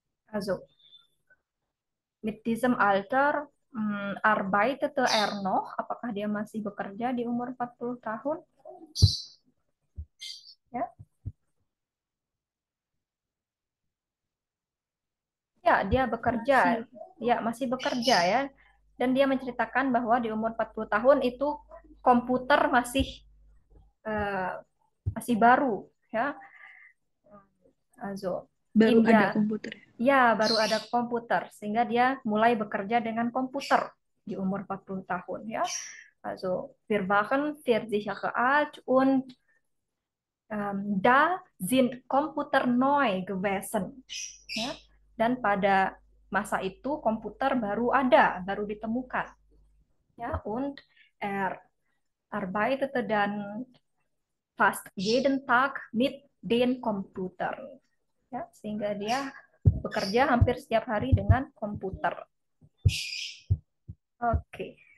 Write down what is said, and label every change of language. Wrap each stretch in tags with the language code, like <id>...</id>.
<de>Also, mit diesem Alter arbeitete er noch?</de> <id>Apakah dia masih bekerja di umur 40 tahun? Ya. Ya, dia bekerja. Ya, masih bekerja ya. Dan dia menceritakan bahwa di umur 40 tahun itu komputer masih baru ya.</id> <de>Also,</de> <id>Baru ya, ada komputer. ya, baru ada komputer sehingga dia mulai bekerja dengan komputer di umur 40 tahun ya.</id> <de>Also, wir waren 40 Jahre alt und da sind Komputer neu gewesen.</de> <id>Ya. Dan pada masa itu komputer baru ada, baru ditemukan.</id> <de>Ja, und er arbeitete dann fast jeden Tag mit den Computern.</de> <id>Ya, sehingga dia bekerja hampir setiap hari dengan komputer. Oke.</id>